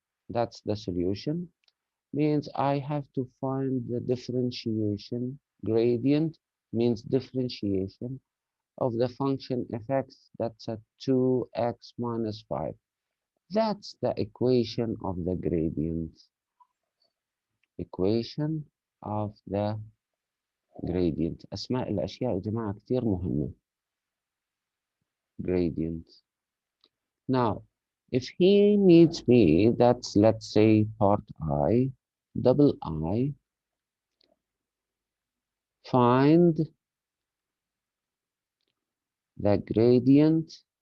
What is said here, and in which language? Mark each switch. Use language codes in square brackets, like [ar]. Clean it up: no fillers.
[en] That's the solution. Means I have to find the differentiation gradient means differentiation of the function fx that's at 2x minus 5. That's the equation of the gradient. Equation of the gradient. [ar] أسماء الأشياء يا جماعة كتير مهمة. [en] Gradient. Now, if he needs me, that's let's say part I, double I, find the gradient